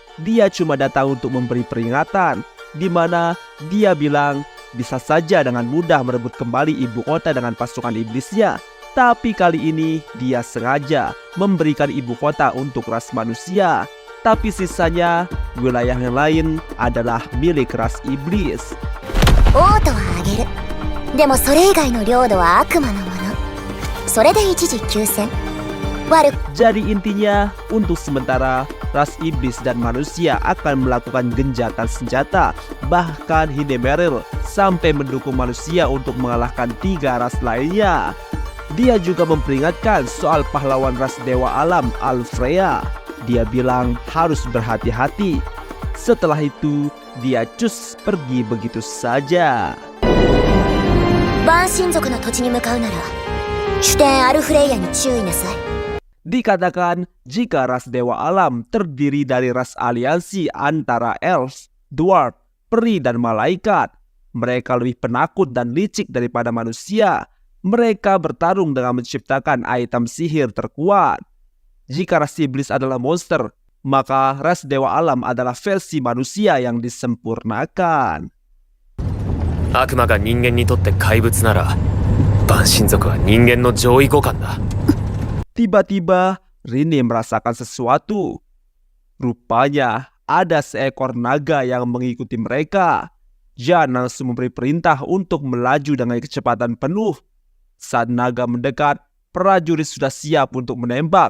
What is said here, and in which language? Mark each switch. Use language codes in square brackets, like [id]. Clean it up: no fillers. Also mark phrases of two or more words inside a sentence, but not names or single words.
[id] Dia cuma datang untuk memberi peringatan, di mana dia bilang bisa saja dengan mudah merebut kembali ibu kota dengan pasukan iblisnya. Tapi kali ini dia sengaja memberikan ibu kota untuk ras manusia. Tapi sisanya wilayah yang lain adalah milik ras iblis. [ja] 王都はあげる。でもそれ以外の領土は悪魔のもの。それで一時休戦。 [id] Jadi intinya untuk sementara ras iblis dan manusia akan melakukan gencatan senjata. Bahkan Hindemaril sampai mendukung manusia untuk mengalahkan 3 ras lainnya. Dia juga memperingatkan soal pahlawan ras dewa alam Alfrea. Dia bilang harus berhati-hati. Setelah itu dia cus pergi begitu saja. [ja] バン神族の土地に向かうなら主典アルフレイヤに注意なさい。 [id] Dikatakan jika ras dewa alam terdiri dari ras aliansi antara elves, dwarf, peri dan malaikat. Mereka lebih penakut dan licik daripada manusia. Mereka bertarung dengan menciptakan item sihir terkuat. Jika ras iblis adalah monster, maka ras dewa alam adalah versi manusia yang disempurnakan. [ja] 悪魔が人間にとって怪物なら、万神族は人間の上位互換だ。 [id] Tiba-tiba Rine merasakan sesuatu. Rupanya ada seekor naga yang mengikuti mereka. Jan langsung memberi perintah untuk melaju dengan kecepatan penuh. Saat naga mendekat, prajurit sudah siap untuk menembak.